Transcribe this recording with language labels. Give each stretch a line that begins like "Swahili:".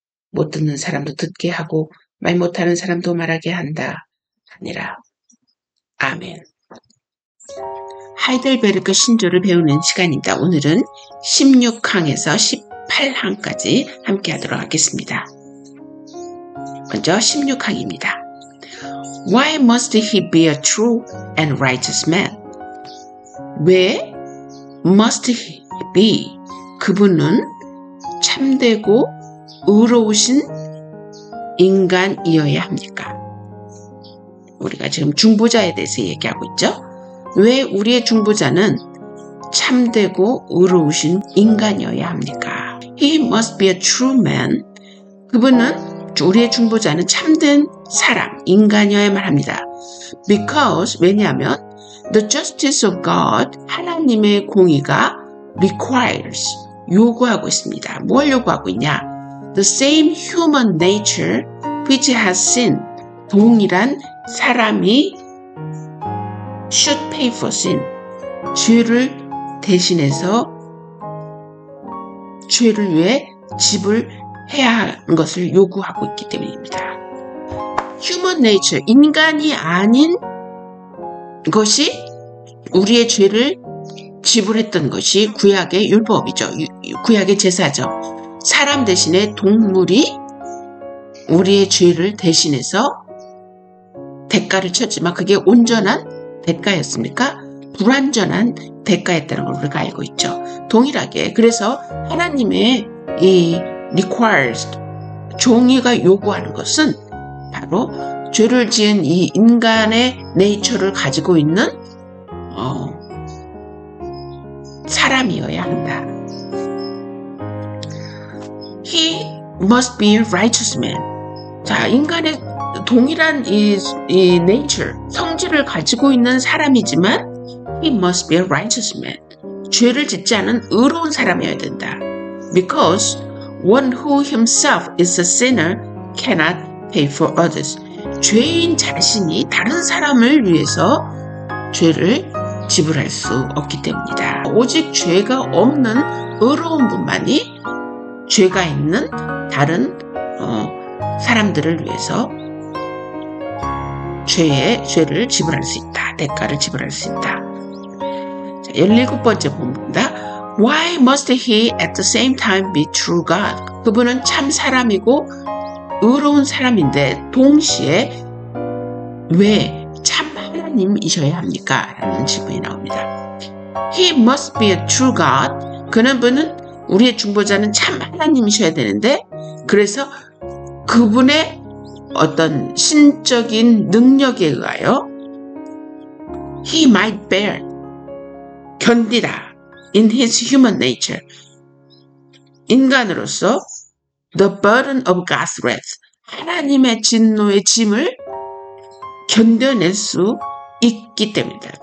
Korean: 못 듣는 사람도 듣게 하고 말 못하는 사람도 말하게 한다 하니라. 아멘. 하이델베르크 신조를 배우는 시간입니다. 오늘은 16항에서 18항까지 함께 하도록 하겠습니다. 먼저 16항입니다.
English: Why must he be a true and righteous man?
Korean: 왜
English: must he be?
Korean: 그분은 참되고 의로우신 인간이어야 합니까? 우리가 지금 중보자에 대해서 얘기하고 있죠. 왜 우리의 중보자는 참되고 의로우신 인간이어야 합니까?
English: He must be a true man.
Korean: 그분은 우리의 중보자는 참된 사람, 인간이어야만 합니다.
English: Because
Korean: 왜냐하면
English: the justice of God,
Korean: 하나님의 공의가
English: requires,
Korean: 요구하고 있습니다. 뭘 요구하고 있냐?
English: The same human nature which has sinned,
Korean: 동일한 사람이
English: should pay for sin,
Korean: 죄를 대신해서 죄를 위해 지불해야 하는 것을 요구하고 있기 때문입니다. Human nature, 인간이 아닌 것이 우리의 죄를 지불했던 것이 구약의 율법이죠. 구약의 제사죠. 사람 대신에 동물이 우리의 죄를 대신해서 대가를 쳤지만 그게 온전한 대가였습니까? 불완전한 대가였다는 걸 우리가 알고 있죠. 동일하게 그래서 하나님의 이 requires, 종이가 요구하는 것은 바로 죄를 지은 이 인간의 네이처를 가지고 있는 사람이어야 한다.
English: He must be a righteous man.
Korean: 자, 인간의 동일한 이 nature, 성질을 가지고 있는 사람이지만
English: he must be a righteous man.
Korean: 죄를 짓지 않은 의로운 사람이어야 된다.
English: Because one who himself is a sinner cannot pay for others.
Korean: 죄인 자신이 다른 사람을 위해서 죄를 지불할 수 없기 때문이다. 오직 죄가 없는 의로운 분만이 죄가 있는 다른 사람들을 위해서 죄를 지불할 수 있다. 대가를 지불할 수 있다. 자, 17번째 본문입니다.
English: Why must he at the same time be true God?
Korean: 그분은 참 사람이고 의로운 사람인데 동시에 왜 참 하나님이셔야 합니까? 라는 질문이 나옵니다.
English: He must be a true God.
Korean: 그분은 우리의 중보자는 참 하나님이셔야 되는데 그래서 그분의 어떤 신적인 능력에 의하여
English: He might bear
Korean: 견디다
English: in his human nature
Korean: 인간으로서
English: the burden of God's wrath
Korean: 하나님의 진노의 짐을 견뎌낼 수 있기 때문이다.